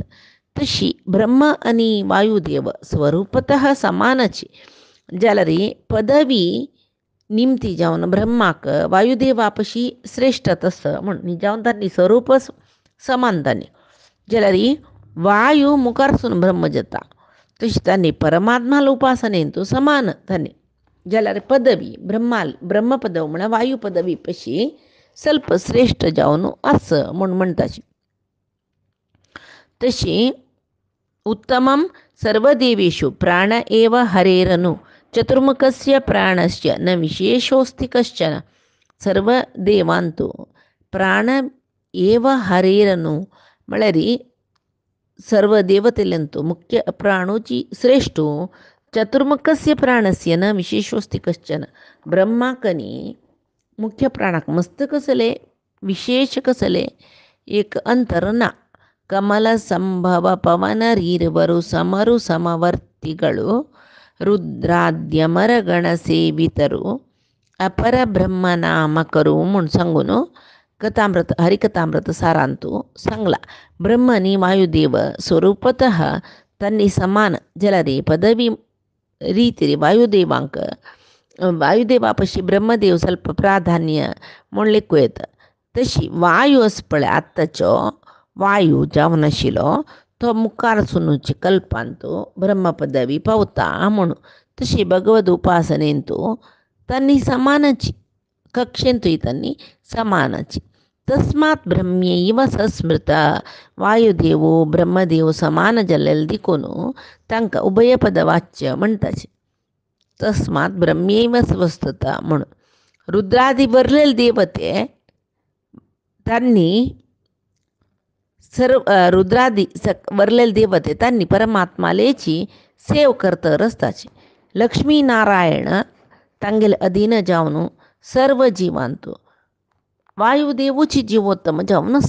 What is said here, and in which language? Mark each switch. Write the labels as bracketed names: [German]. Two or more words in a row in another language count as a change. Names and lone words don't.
[Konkani] तशी ब्रह्म आनी वायुदेव स्वरूपतः समानाची जाल्यार पदवी निमती जावन ब्रह्माक वायुदेवा पशी श्रेष्ठ तसं म्हण जावन तांणी स्वरूप समान तांणी जाल्यार वायू मुखारसून ब्रह्म जाता तशी तांणी परमात्माला उपासनेंतू समान तांणी जाल्यार पदवी ब्रह्म पदवी म्हळ्यार वायू पदवी पशी ಸ್ವಲ್ಪ श्रेष्ठ जावन आस म्हणटाची. [Sanskrit] तशी उत्तमं सर्वदेवेषु प्राण एव हरेरनु चतुर्मुखस्य प्राणस्य न विशेषोऽस्ति कश्चन. [Konkani] सर्व देवांतू [Sanskrit] प्राण एव हरेरनु [Konkani] म्हळ्यार सर्व देवतेलंतू मुख्य प्राणोची श्रेष्ठ [Sanskrit] चतुर्मुखस्य प्राणस्य न विशेषोऽस्ति कश्चन. [Konkani] ब्रह्माकनी मुख्य प्राणाक मस्त कसले विशेष कसले एक अंतर ना. [Kannada] ಕಮಲ ಸಂಭವ ಪವನ ರೀರ್ವರು ಸಮರು ಸಮವರ್ತಿಗಳು ರುದ್ರಾದ್ಯಮರಗಣಸೇವಿತರು ಅಪರಬ್ರಹ್ಮನಾಮಕರು [Konkani] म्हणून सांगून कथामृत हरिकथामृत सारांतू सांगला. ब्रह्मनी वायुदेव स्वरूपतः तन्नी समान जलरी पदवी ರೀತಿರಿ वायुदेवापाशी ब्रह्मदेव ಸ್ವಲ್ಪ प्राधान्य म्हणलेकू येतं. तशी वायू असपळे आत्ताचो वायू जावन आशिल्लो तो मुखार सुनूची कल्पांतू ब्रह्मपदवी पावता म्हणून. तशी भगवद उपासनेंतू तन्नी समानाची कक्षेंतूय तन्नी समानाची. [Sanskrit] तस्मात् ब्रह्म्यैव सस्मृत [Konkani] वायुदेवो ब्रह्मदेव समान जल्लेल दिकोनू तांकां उभयपद वाच्य म्हणटाचे. [Sanskrit] तस्मात ब्रह्म्यैव स्वस्थता म्हणून. [Konkani] रुद्रादी बरलेले देवते त्यांनी रुद्रादी बरलेले देवते त्यांनी परमात्मालेची सेव करतर असताचे. लक्ष्मीनारायण तांगेले अधीन जावन सर्व जीवांतू वायुदेवूची जीवोत्तम जावन आस.